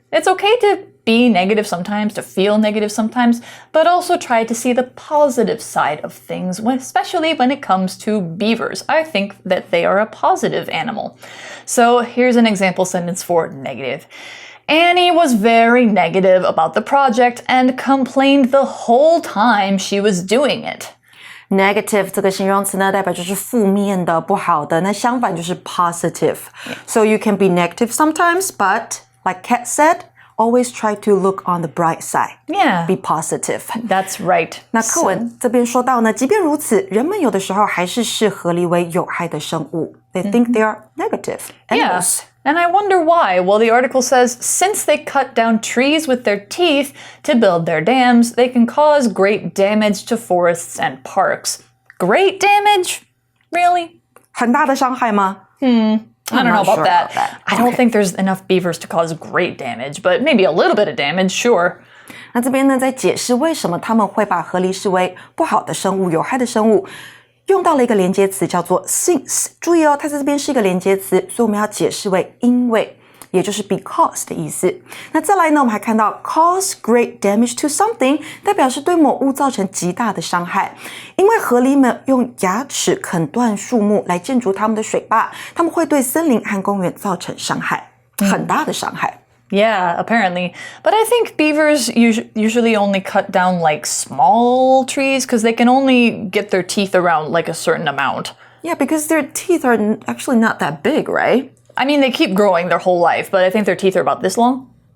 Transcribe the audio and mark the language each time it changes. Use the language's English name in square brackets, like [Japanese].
[English] It's okay to be negative sometimes, to feel negative sometimes, but also try to see the positive side of things, especially when it comes to beavers. I think that they are a positive animal. So here's an example sentence for negative. Annie was very negative about the project and complained the whole time she was doing it. [Chinese] Negative 这个形容词呢，代表就是负面的、不好的。那相反就是 positive. [English] So you can be negative sometimes, but like Kat said, always try to look on the bright side. Yeah. Be positive. That's right. [Chinese] 那课文这边说到呢，即便如此，人们有的时候还是视河狸为有害的生物。 [English] They think they are negative animals. Yeah. And I wonder why. Well, the article says, since they cut down trees with their teeth to build their dams, they can cause great damage to forests and parks. Great damage? Really? [Chinese] 很大的伤害吗？ [English] I don't know about that. I don't Okay. think there's enough beavers to cause great damage, but maybe a little bit of damage, sure. [Chinese] 那这边呢，在解释为什么他们会把河狸视为不好的生物、有害的生物。用到了一个连接词叫做 since， 注意哦，它在这边是一个连接词，所以我们要解释为因为，也就是 because 的意思。那再来呢，我们还看到 [English] cause great damage to something， [Chinese] 代表是对某物造成极大的伤害。因为河狸们用牙齿啃断树木来建筑他们的水坝，他们会对森林和公园造成伤害，很大的伤害。 [English] Yeah, apparently. But I think beavers usually only cut down like small trees because they can only get their teeth around like a certain amount. Yeah, because their teeth are actually not that big, right? I mean, they keep growing their whole life, but I think their teeth are about this long.